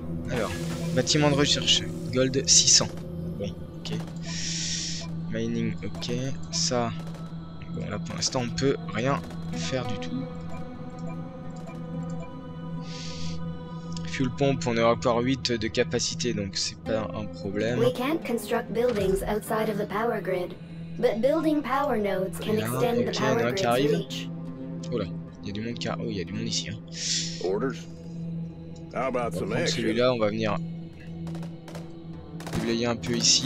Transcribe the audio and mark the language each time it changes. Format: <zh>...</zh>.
<fr>Alors, bâtiment de recherche. Gold 600. Bon, ok. Mining, ok. Ça, bon là pour l'instant on peut rien faire du tout. Fuel pompe, on a encore 8 de capacité, donc c'est pas un problème.</fr> <en>We can't construct buildings outside of the power grid, but building power nodes can extend the power grid's reach.</en> <fr>Oh là, il y a du monde car... Oh, il y a du monde ici. Hein.</fr> <en>How about some action?</en> <fr>Celui-là, on va venir déblayer un peu ici.</fr>